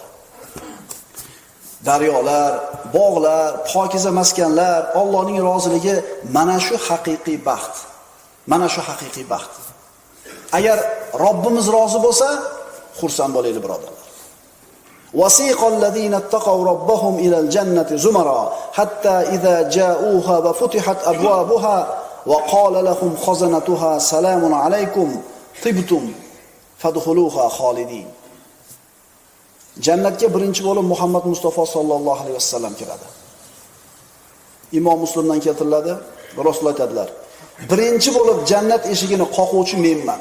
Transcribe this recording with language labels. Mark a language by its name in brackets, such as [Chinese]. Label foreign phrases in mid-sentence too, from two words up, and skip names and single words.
[Uzbek] Daryolar, bog'lar, pokiza maskanlar, Allohning roziligi mana shu haqiqiy baxt. Mana shu haqiqiy baxt. Agar Robbimiz rozi bo'lsa, xursand bo'laylik birodarlar. [Arabic] وسيق الذين اتقوا ربهم إلى الجنة زمرا حتى إذا جاءوها وفتحت أبوابها وقال لهم خزنتها سلام عليكم طبتم فادخلوها خالدين. [Uzbek] Jannatga birinchi bo'lib Muhammad Mustafa [Arabic] صلى الله عليه وسلم [Uzbek] kiradi. Imom Muslimdan keltiriladi. Rasululloh aytadilar: "Birinchi bo'lib jannat eshigini qoquvchi menman.